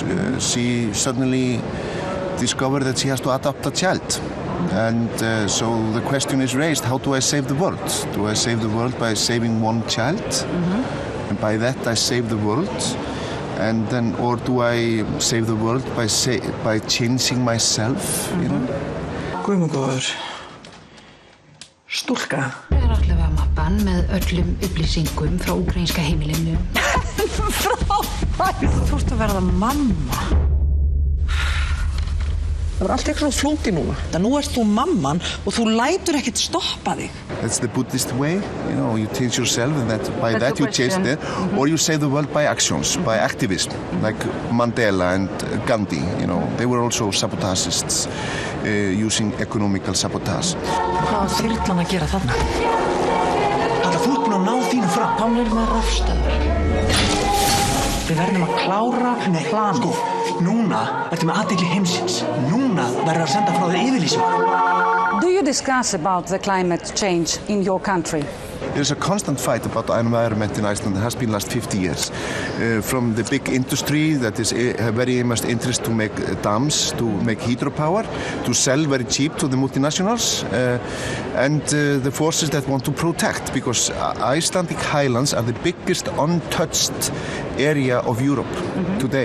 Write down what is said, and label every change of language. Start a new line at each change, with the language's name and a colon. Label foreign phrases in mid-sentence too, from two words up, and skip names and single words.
English: She suddenly discovered that she has to adopt a child. And so the question is raised, how do I save the world? Do I save the world by saving one child? And by that I save the world? And then, or do I save the world by changing myself, you know?
Icelandic: Guðmundur, stúlka. Allavega mappan með öllum upplýsingum frá úkraínska heimilinu. Frábært! Þú ert að verða mamma. Það var allt eitthvað flókið núna. Nú ert þú mamman og þú lætur ekkert stoppa þig.
English: That's the Buddhist way, you know, you change yourself and by that you change it, or you save the world by actions, by activism, like Mandela and Gandhi, you know, they were also sabotagists using economical sabotage.
Icelandic: Hvað var þyrlan að gera þarna? Þú ert búin að ná þínu fram. Hann með rafstöðvar. Við verðum að klára planið. Sko, núna ertu með athygli heimsins. Núna verður að senda frá þér yfirlýsingu.
English: Do you discuss about the climate change in your country? There's a constant fight about environment in Iceland. It has been last 50 years. From the big industry that is very much interested to make dams, to make hydropower, to sell very cheap to the multinationals, and the forces that want to protect, because Icelandic highlands are the biggest untouched area of Europe today.